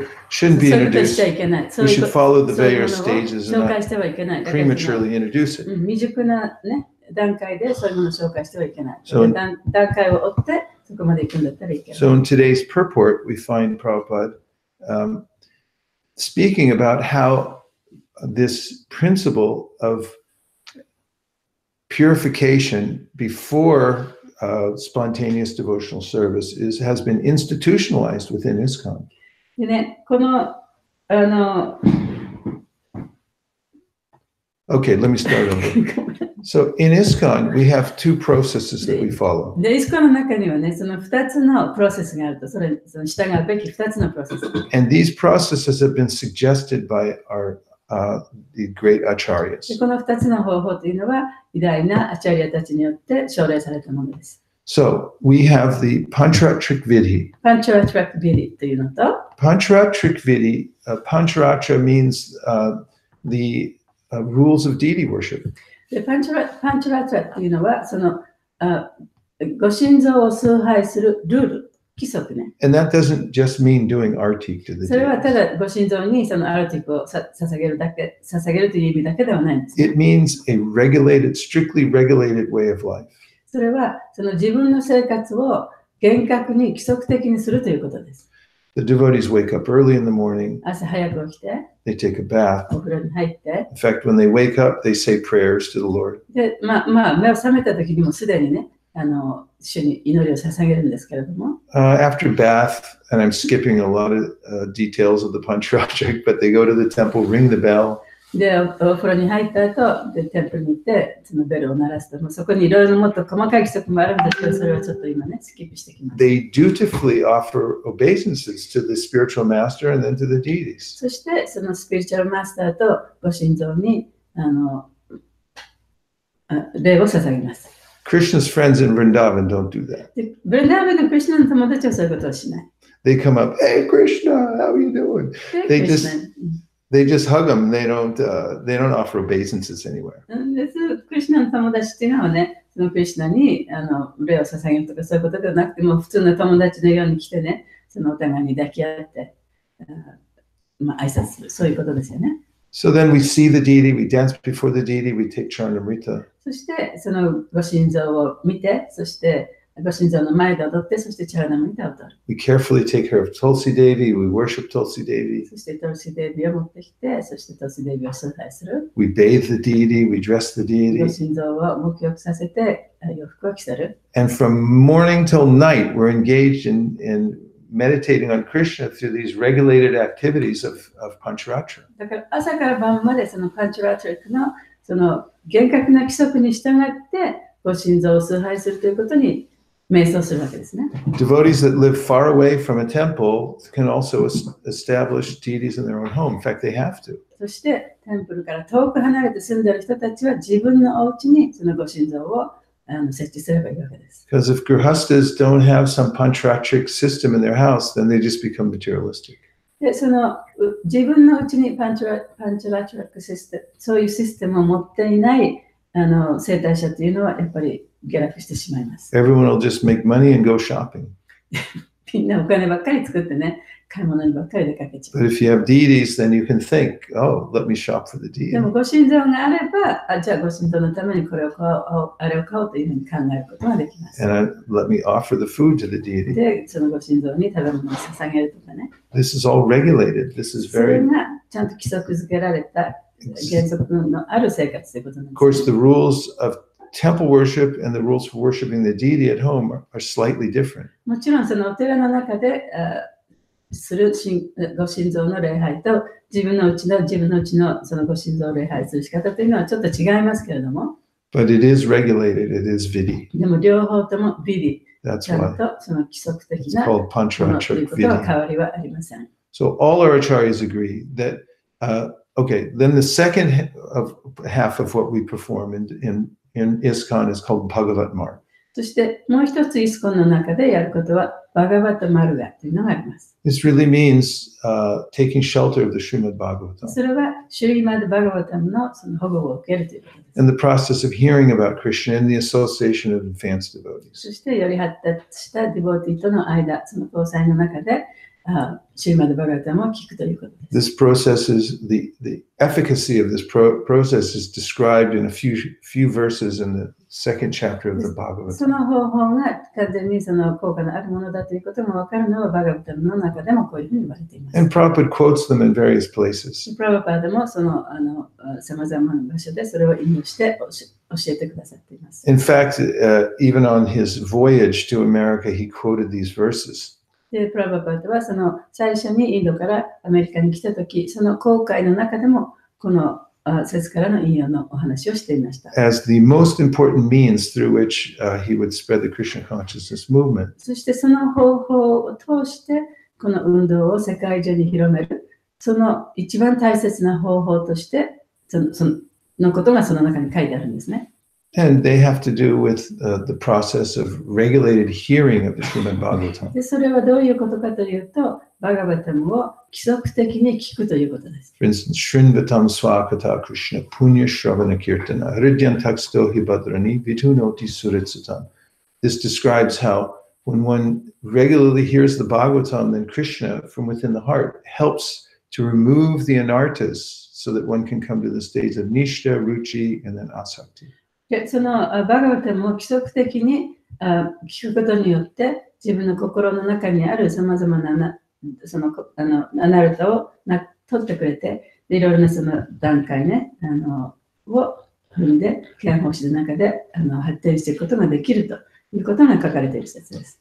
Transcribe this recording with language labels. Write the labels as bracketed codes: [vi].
[en] shouldn't be introduced. We should follow the various stages and not prematurely introduce it. [ja] 未熟な、ね、段階でそういうものを紹介してはいけない。段階を追ってそこまで行くんだったらいけない。 [en] So in today's purport, we find Prabhupada speaking about how this principle of purification before spontaneous devotional service has been institutionalized within ISKCON. [ja] でね、この [en] Okay, let me start over. So in ISKCON, we have two processes that we follow. [ja] で、ISKCON の中にはね、その2つのプロセスがあると、その従うべき2つのプロセス。 [en] And these processes have been suggested by the great acharyas. [ja] でこの2つの方法というのは、偉大なアチャリアたちによって奨励されたものです。 [en] So we have the Pancharatrik Vidhi. [ja] Pancharatrik Vidhi というのと、 [en] Pancharatrik Vidhi, Pancharatra means the rules of deity worship. [ja] でパンチャラというのは、そのご神像を崇拝するルール、規則ね。 [en] And that doesn't just mean doing artik to the [ja] それはただご神像にそのアルティクを捧げるという意味だけではないんです。 [en] It means a strictly regulated way of life. [ja] それはその自分の生活を厳格に規則的にするということです。 [en] The devotees wake up early in the morning, [ja] 朝早く起きて、 [en] they take a bath. [ja] お風呂に入って、 [en] In fact, when they wake up, they say prayers to the Lord. [ja] で、目を覚めた時にもすでにね、主に祈りを捧げるんですけれども、 [en] After bath, and I'm skipping a lot of details of the Pancharatric, but they go to the temple, ring the bell. [ja] で、お風呂に入った後、で、テンプルに行って、そのベルを鳴らすと、もうそこにいろいろもっと細かい規則もあるんですけど、それはちょっと今ね、スキップしてきます。 [en] They dutifully offer obeisances to the spiritual master and then to the deities. [ja] そして、そのスピリチュアルマスターとご神像に、礼を捧げます。 [en] Krishna's friends in Vrindavan don't do that. [ja] で、ブリンダーバンのクリシュナの友達はそういうことをしない。 [en] They come up, hey Krishna, how are you doing? [ja] で [en] They [ja] クリシュナ [en] They just hug them. They don't offer obeisances anywhere. [ja] クリシュナの友達っていうのはね、そのクリシュナに礼を捧げるとかそういうことではなくても、普通の友達のように来てね、そのお互いに抱き合って、挨拶する。そういうことですよね。 [en] So then we see the deity, we dance before the deity, we take Charnamrita. [ja] そして、そのご神像を見て、そしてご神像の前で踊って、そしてチャラナムリタを踊る。 [en] We carefully take care of Tulsi Devi, we worship Tulsi Devi. [ja] そしてトルシデビを持ってきて、そしてトルシデビを崇拝する。 [en] We bathe the deity, we dress the [ja] ご [en] deity. [ja] 神像を沐浴させて、洋服を着せる。 [en] And from morning till night, we're engaged in meditating on Krishna through these regulated activities of Pancharatra. [ja] だから朝から晩までそのパンチュラトリックのその厳格な規則に従ってご神像を崇拝するということに瞑想するわけですね。 [en] Devotees that live far away from a temple can also establish deities in their own home. In fact, they have to. [ja] そしてテンプルから遠く離れて住んでいる人たちは自分のお家にそのご神像を設置すればいいわけです。 [en] Because if grihastas don't have some pancharatric system in their house, then they just become materialistic. [ja] で、その自分のうちにパンチュラトリックシステム、そういうシステムを持っていない生態者というのはやっぱり下落してしまいます。 [en] Everyone will just make money and go shopping. [ja] みんなお金ばっかり作ってね、買い物にばっかり出かけちゃう。 [en] But if you have deities, then you can think, oh, let me shop for the [ja] で [en] deity. [ja] もご神像があれば、じゃあご神像のためにこれを買おう、あれを買おうというふうに考えることができます。 [en] And let me offer the food to the deity. [ja] で、そのご神像に食べ物を捧げるとかね。 [en] This is all regulated. This is [ja] それ [en] very, [ja] がちゃんと規則づけられた原則のある生活ということなん [en] of [ja] です。 [en] course, the rules of temple worship and the rules for worshiping the deity at home are slightly different. [ja] もちろんそのお寺の中でするご神像の礼拝と自分のうちのそのご神像を礼拝する仕方というのはちょっと違いますけれども、 [en] But it is regulated. It is vidi. [ja] でも両方ともビリ、 [en] That's [ja] ちゃん [en] why [ja] とその規則的 [en] it's [ja] な [en] called [ja] ものという [en] pancharatric [ja] ことは [en] vidi. [ja] 変わりはありません。 [en] So all our acharyas agree that, okay, then the second half of what we perform in ISKCON is called Bhagavat Marg. [ja] そしてもう一つイスコンの中でやることはバガバタマルガというのがあります。 [en] This really means taking shelter of the Srimad Bhagavatam [ja] それはシュリーマドバガバタムのその保護を受けるということです。 [en] and the process of hearing about Krishna and the association of advanced devotees. [ja] そしてより発達したディボーティーとの間、その交際の中でシュリーマドバガバタムを聞くということです。 [en] This process is the efficacy of this process is described in a few verses in the second chapter of the [ja] そ [en] Bhagavatam. [ja] の方法が完全にその効果のあるものだということが分かるのはバガバタムの中でもこういうふうに言われています。 [en] And Prabhupada quotes them in various places. [ja] プラバパーでもそのさまざまな場所でそれを引用して教えてくださっています。 [en] In fact, even on his voyage to America, he quoted these verses. [ja] で、プラバパーではその最初にインドからアメリカに来たとき、その航海の中でもこの説からの引用のお話をしていました。 [en] As the most important means through which he would spread the Krishna consciousness movement. [ja] そしてその方法を通してこの運動を世界中に広める、その一番大切な方法としてそのことがその中に書いてあるんですね。 [en] And they have to do with the process of regulated hearing of the Srimad Bhagavatam. [ja] で、それはどういうことかというと、バガバタムを規則的に聞くということです。 [sa] For instance, Shrinvatam Swakata Krishna Punya Shravana Kirtana Hridyan Taksto Hibadrani Vitunoti Suritsatam. [en] This describes how when one regularly hears the Bhagavatam, then Krishna from within the heart helps to remove the anartas so that one can come to the stage of Nishta, Ruchi, and then Asakti. [ja] で、そのバガバタムを規則的に聞くことによって自分の心の中にあるさまざまなそのアナルタを取ってくれて、いろいろなその段階ね、を踏んで、ケア方針の中で発展していくことができるということが書かれている説です。